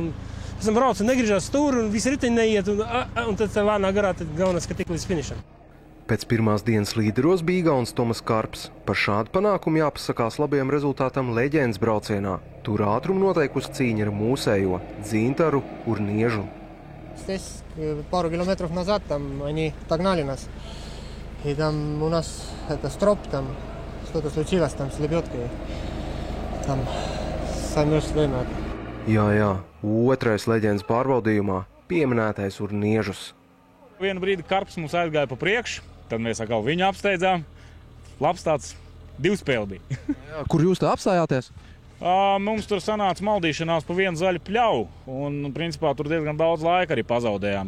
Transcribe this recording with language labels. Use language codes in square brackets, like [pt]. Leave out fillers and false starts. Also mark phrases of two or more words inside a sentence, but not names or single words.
[lv] Pēc tam brauc un negriežās stūri un visi riteņi neiet un tad lēnā garā tad galvenais, ka tik līdz finišam. Pēc pirmās dienas līderos bija igauns Tomas Karps. Par šādu panākumu jāpasakās labajam rezultātam leģendas braucienā. Tur ātrumu noteikusi cīņa ar mūsējo Dzintaru Urniežu. [ru] Здесь пару километров назад там они догнали нас. И там у нас строп, там что-то случилось там с лебедкой. Там самешь время. [lv] Jā, otrais leģendas pārbaudījumā pieminētais Urniežus. Vienu brīdi Karps mums aizgāja pa priekšu, tad mēs atkal viņu apsteidzām. Labs tāds 2 spēle bija. Kur jūs tā apstājāties? Mums tur sanāca maldīšanās pa vienu zaļu pļauju, un principā tur diezgan daudz laika arī pazaudējām.